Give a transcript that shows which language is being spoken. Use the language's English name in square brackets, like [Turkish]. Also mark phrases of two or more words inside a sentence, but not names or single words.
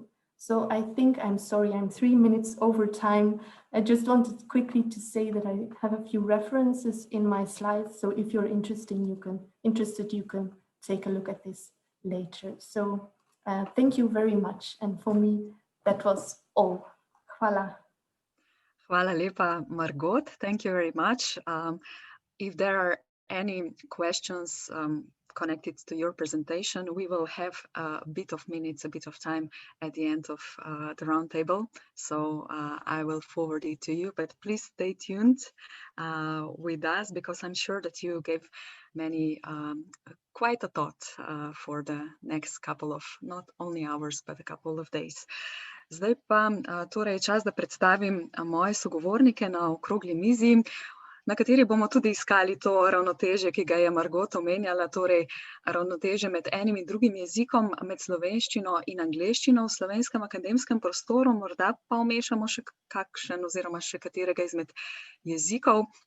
[English] So I think, I'm sorry, I'm 3 minutes over time. I just wanted quickly to say that I have a few references in my slides. So if you're interested, you can take a look at this later. So thank you very much. And for me, that was all. [Slovenian] Hvala. Hvala lepa, [English] Margot. Thank you very much. If there are any questions connected to your presentation, we will have a bit of time at the end of the roundtable. So I will forward it to you, but please stay tuned with us, because I'm sure that you gave many quite a thought for the next couple of, not only hours, but a couple of days. [Slovenian] Zdaj pa torej čas, da predstavim moje sogovornike na okrogli mizi, na kateri bomo tudi iskali to ravnotežje, ki ga je Margot omenjala, torej ravnotežje med enim in drugim jezikom, med slovenščino in angleščino v slovenskem akademskem prostoru, morda pa vmešamo še kakšen oziroma še katerega izmed jezikov.